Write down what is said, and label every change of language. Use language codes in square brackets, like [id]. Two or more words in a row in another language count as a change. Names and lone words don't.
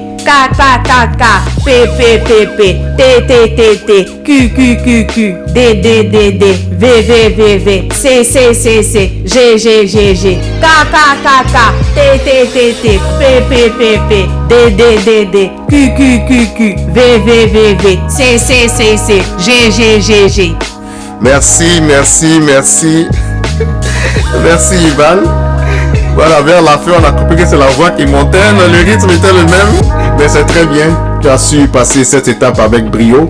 [fr] K, K, K, K. P, P, P, P. T, T, T, T. Q, Q, Q, Q. D, D, D, D. V, V, V, V. C, C, C, C. G, G, G, G. K, K, K, K. T, T, T, T. P, P, P, P. D, D, D, D. Q, Q, Q, Q. V, V, V, V. C, C, C, C. G, G, G, G. Merci, merci, merci. Merci Ivan. Voilà, vers la fin, on a compris que c'est la voix qui montait. Le rythme était le même, mais c'est très bien. Tu as su passer cette étape avec brio.